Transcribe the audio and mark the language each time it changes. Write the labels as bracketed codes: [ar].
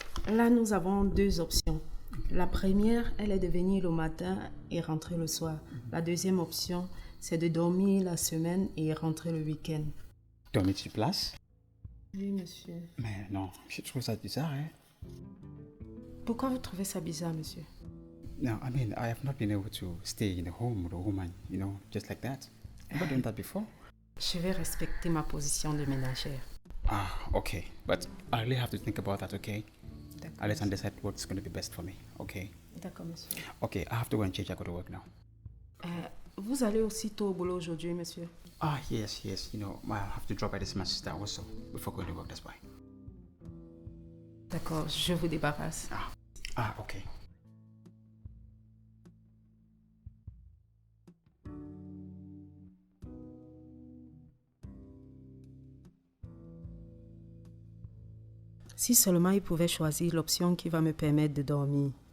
[fr] Là, nous avons deux options. La première, elle est de venir le matin et rentrer le soir. La deuxième option, c'est de dormir la semaine et rentrer le week-end. Dormir sur place? Oui, monsieur. Mais non, je trouve ça bizarre, hein? Pourquoi vous trouvez ça bizarre, monsieur? [en] No, I mean, I have not been able to stay in a home with a woman, you know, just like that. I've not done that before. [fr] Je vais respecter ma position de ménagère. [en] Ah, okay. But I really have to think about that, okay? [fr] D'accord. [en] I'll let and decide what's going to be best for me, okay? [fr] D'accord, monsieur. [en] Okay, I have to go and change. I go to work now. [fr] Vous allez aussi tôt au boulot aujourd'hui, monsieur? [en] Ah, yes. You know, I'll have to drop by this my sister also before going to work, that's why. [fr] D'accord, je vous débarrasse. [en] Ah, okay. [fr] Si seulement il pouvait choisir l'option qui va me permettre de dormir.